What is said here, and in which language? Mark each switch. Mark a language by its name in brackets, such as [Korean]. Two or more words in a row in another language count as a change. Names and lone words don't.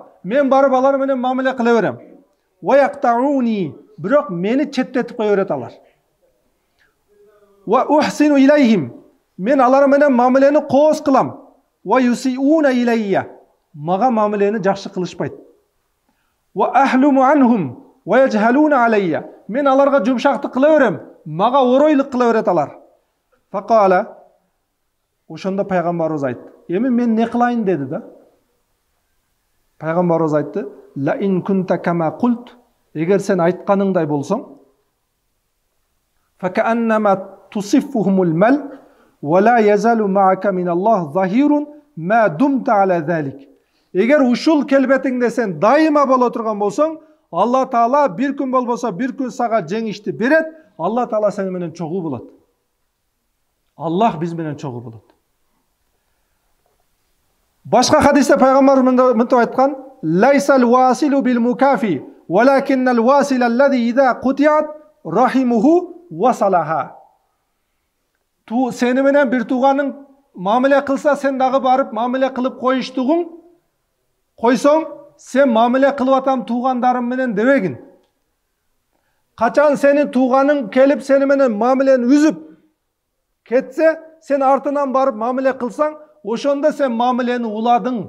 [Kyrgyz] Мен барып алар менен мамиле кыла берем. [Arabic] ويقطعوني, [Kyrgyz] бирок мени четтетип кое берет алар. [Arabic] وأحسن إليهم, [Kyrgyz] мен алар менен мамилени кооз кылам. [Arabic] ويسيئون إلي, [Kyrgyz] мага мамилени жакшы кылышпайт. [Arabic] وأحلم عنهم ويجهلون علي, [Kyrgyz] мен аларга жумшактык кыла берем, мага оройлук кыла берет алар. Факала, ошондо пайгамбарыбыз айтты: "Эми мен не кылайын?" деди да. Пайгамбарыбыз айтты: [Arabic] "لئن كنت كما قلت", [Kyrgyz] эгер сен айтканыңдай болсоң, [Arabic] فكأنما تسفهم المل ولا يزال معك من الله ظهير ما دمت على ذلك. [Kyrgyz] Эгер ушул келбетиңде сен дайыма боло турган болсоң, Алла Таала бир күн болбосо бир күн сага жеңишти берет, Алла Таала сени менен чогуу болот. Аллах биз менен чогуу болот. Башка хадисте пайгамбар мынтип айткан: [Arabic] "ليس الواصل بالمكافئ ولكن الواصل الذي إذا قطعت رحمه وصلها." [Kyrgyz] Сени менен бир тууганың мамиле кылса, сен дагы барып мамиле кылып койсоң, сен мамиле кылып атам туугандарым менен дебегин. Качан сенин тууганың келип сени менен мамилени үзүп кетсе, сен артынан барып мамиле кылсаң, ошондо сен мамилени уладың.